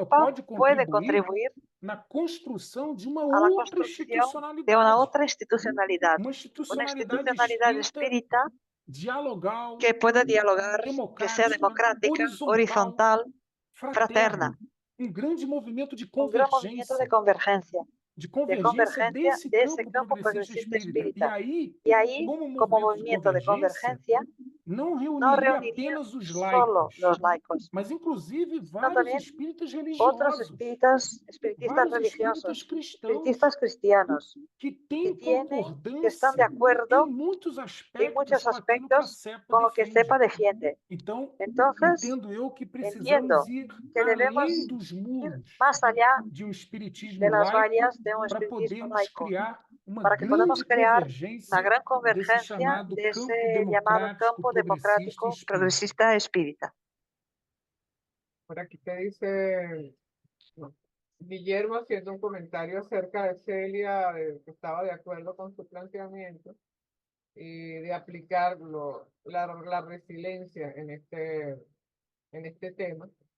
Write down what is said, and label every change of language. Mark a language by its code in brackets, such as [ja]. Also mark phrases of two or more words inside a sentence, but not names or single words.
[pt] CEPA pode [es] puede [pt] contribuir [es] contribuir [pt] na construção de uma [es] a la [pt] outra [es] construcción de una [pt] institucionalidade, [es] otra institucionalidad, [pt] uma [es] una [pt] institucionalidade [es] institucionalidad [pt] espírita, [es] espírita [pt] dialogal, [es] que pueda dialogar, que sea [pt] democrática, [es] democrática, [pt] horizontal, [es] horizontal, [pt] fraterna. [es] fraterna, [pt] Um grande movimento de [es] un gran movimiento de [pt] convergência de desse [es] ese [pt] campo [es] campo [pt] progressista [es] progresista [pt] espírita. E [es] espírita. [pt] aí, [es] Y ahí, [pt] como [es] como [pt] movimento [es] movimiento de convergencia, [pt] não [es] no [pt] reuniria [es] reuniría [pt] apenas os [es] solo [pt] laicos, [es] los laicos, [pt] mas inclusive [es] sino [pt] vários [es] también [pt] espíritas [es] otros [pt] religiosos, [es] espiritistas [pt] vários espíritas [es] religiosos, [pt] cristãos [es] espiritistas cristianos, [pt] que [es] que [pt] têm [es] están de [pt] concordância em [es] acuerdo [pt] muitos [es] en [pt] aspectos [es] muchos [pt] com aquilo que a [es] aspectos [pt] CEPA [es] con lo que [pt] defende. [es] CEPA defiende. [pt] Então, [es] Entonces, [pt] entendo eu que precisamos [es] entiendo [pt] ir [es] que [pt] além [es] debemos [pt] dos [es] ir [pt] muros [es] más allá [pt] de um [es] de [pt] espiritismo [es] las [pt] laico [es] vallas de un [pt] para [es] espiritismo [pt] podermos [es] laico, [pt] criar uma [es] para que podamos [pt] grande [es] crear una [pt] convergência [es] gran [pt] desse [es] convergencia [pt] chamado [es] de [pt] campo [es] ese llamado [pt] democrático, [es] campo [pt] progressista e [es] democrático [pt] espírita. [es] progresista espírita. Por aquí te dice Guillermo haciendo un comentario acerca de Celia, que estaba de acuerdo con su planteamiento y de aplicarlo, la resiliencia en este tema.